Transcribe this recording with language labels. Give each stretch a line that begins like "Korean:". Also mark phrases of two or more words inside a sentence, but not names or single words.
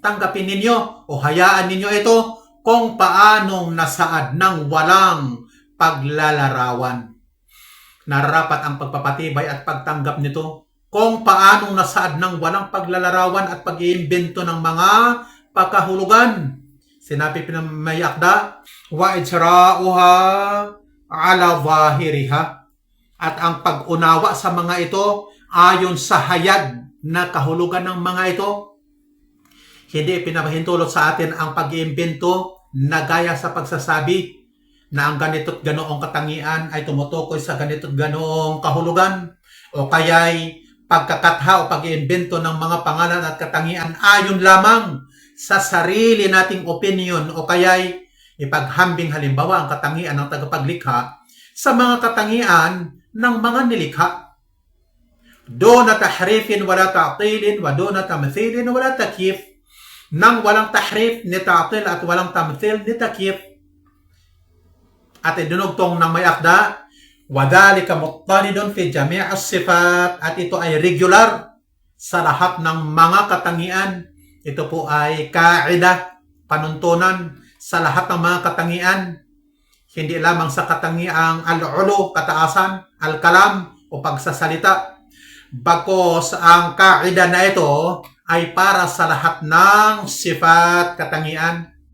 Filipino: Tanggapin ninyo o hayaan ninyo ito kung paanong nasaad ng walang paglalarawan. Nararapat ang pagpapatibay at pagtanggap nito kung paanong nasaad ng walang paglalarawan at pag-iimbento ng mga pagkahulugan. Sinabi may akda,
Arabic: وإجراؤها على ظاهرها,
Filipino: at ang pag-unawa sa mga ito ayon sa hayag na kahulugan ng mga ito. Hindi pinapahintulot sa atin ang pag-iimbento na gaya sa pagsasabi, na ang ganito't ganoong katangian ay tumutukoy sa ganito't ganoong kahulugan, o kaya'y pagkakatha o pag-iimbento ng mga pangalan at katangian ayon lamang sa sarili nating opinion, o kaya'y ipaghambing halimbawa ang katangian ng tagapaglikha sa mga katangian ng mga nilikha.
Arabic: دون تحريف ولا تعطيل ودون تمثيل ولا تكييف,
Filipino: nang walang tahrif ni ta'til at walang tamthil ni takyif. At idunugtong ng may akda,
Arabic: وذلك مطرد في جميع الصفات,
Filipino: at ito ay regular sa lahat ng mga katangian. Ito po ay kaida, panuntunan sa lahat ng mga katangian, hindi lamang sa katangiang al-ulu, kataasan, al-kalam o pagsasalita. Bagkus ang kaida na ito ay para sa lahat ng sifat, katangian.